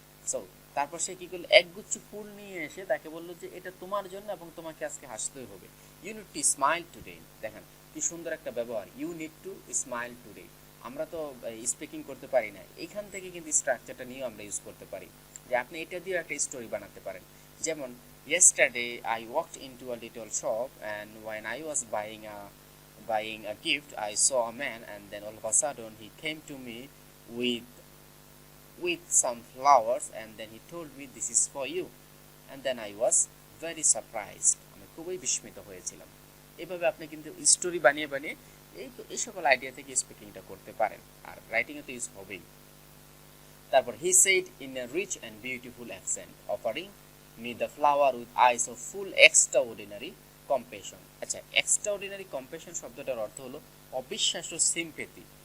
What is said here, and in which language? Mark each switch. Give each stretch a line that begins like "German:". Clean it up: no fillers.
Bangla: So তারপর সে কি করলো, একগুচ্ছ ফুল নিয়ে এসে তাকে বললো যে এটা তোমার জন্য এবং তোমাকে আজকে হাসতেই হবে,
English: You need to smile today.
Bangla: দেখেন কি সুন্দর একটা ব্যবহার,
English: You need to smile today.
Bangla: আমরা তো স্পিকিং করতে পারি না, এইখান থেকে কিন্তু স্ট্রাকচারটা নিয়েও আমরা ইউজ করতে পারি, যে আপনি এটা দিয়ে একটা স্টোরি বানাতে পারেন।
English: যেমন, yesterday I walked into a little shop, and when I was buying a gift, I saw a man, and then all of a sudden he came to me with some flowers, and then he told me, this is for you, and then I was very surprised,
Bangla: আমি খুবই বিস্মিত হয়েছিলাম। এইভাবে আপনি কিন্তু story বানিয়ে বানিয়ে এই সকল আইডিয়া থেকে স্পিকিংটা করতে পারেন, আর রাইটিংয়ে তো ইউজ হবেই।
English: তারপর he said in a rich and beautiful accent offering me the flower with eyes of full extraordinary compassion.
Bangla: আচ্ছা, এক্সট্রাঅর্ডিনারি কম্পেশন শব্দটার অর্থ হলো অবিশ্বাস্য সিম্পেথি।